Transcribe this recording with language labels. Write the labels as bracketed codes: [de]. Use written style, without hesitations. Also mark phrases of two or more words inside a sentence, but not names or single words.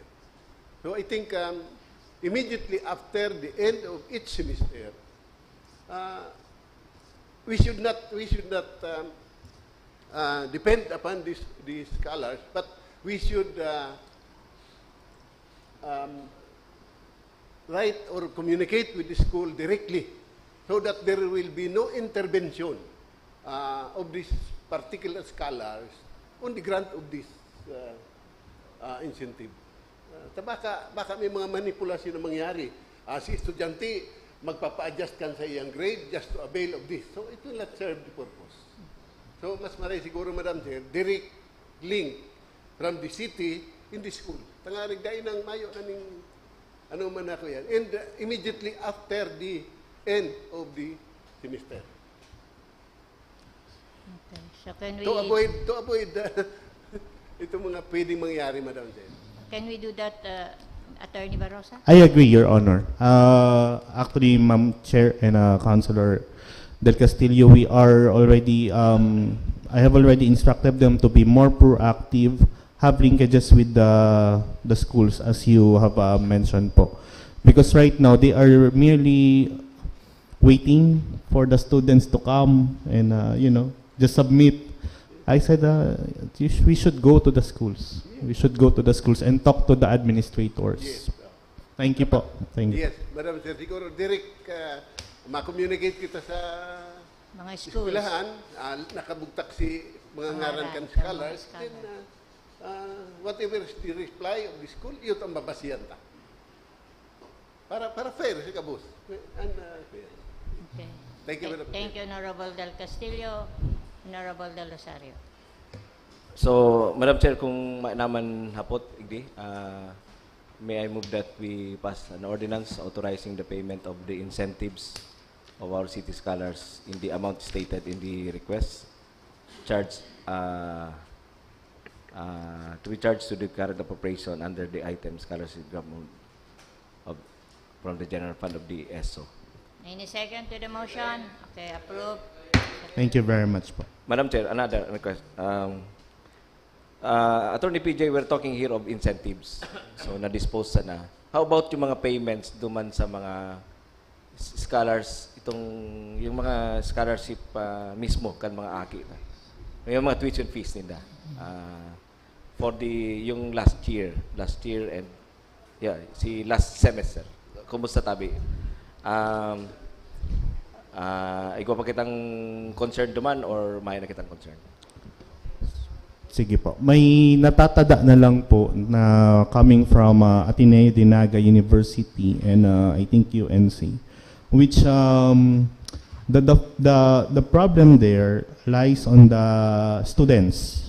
[en] So I think immediately after the end of each semester, we should not depend upon these scholars, but we should write or communicate with the school directly so that there will be no intervention of these particular scholars on the grant of this incentive. [bik] Baka may mga manipulasi na mangyari. Si estudyante, magpapa-adjust kan sa iyang grade [en] just to avail of this. So it will not serve the purpose. So [bik] mas maray siguro, [en] Madam Chair, direct link from the city in the school. [bik] Tangarig dahil ng mayo na ning ano man ako yan. [en] And immediately after the end of the semester. Okay. So can we To avoid [tl] itong mga pwedeng mangyari, Madam Chair. [en] can we do that, Attorney Barosa? I agree, Your Honor. Actually, Ma'am Chair and Councilor Del Castillo, we are already, I have already instructed them to be more proactive, have linkages with the schools, as you have mentioned po. Because right now, they are merely waiting for the students to come and, just submit. I said, we should go to the schools. We should go to the schools and talk to the administrators. Yes. Thank you po. Thank you. Yes, Madam Chair, [bik] siguro direct ma-communicate kita sa Mga schools. eskwelahan, nakabugtak si mga ngaran kan Mga scholars, scholars. [en] then whatever is the reply of the school, [bik] yun ang babasihan ta. Para fair sa kabus. [en] And, fair. Okay. Thank you, Madam Thank Chair. you, Honorable Del Castillo. Honorable Del Rosario. So, Madam Chair, [bik] kung naman hapot, igdi, [en] may I move that we pass an ordinance authorizing the payment of the incentives of our city scholars in the amount stated in the request, charged to be charged to the current appropriation under the item scholarship government from the general fund of the ESO. Any second to the motion? Okay, approved. Thank you very much po. Madam Chair, another request. Attorney PJ, we're talking here of incentives. So, [bik] na-dispose na. [en] How about [bik] yung mga payments duman sa mga scholars, yung mga scholarship mismo kan mga aki na. Yung mga tuition fees nila. [en] For yung last year and last semester. [bik] Kumusta tabi? Ikaw pa kitang concern duman or may na kitang concern? Sige po. May natatada na lang po [en] na coming from Ateneo de Naga University and I think UNC, which the problem there lies on the students.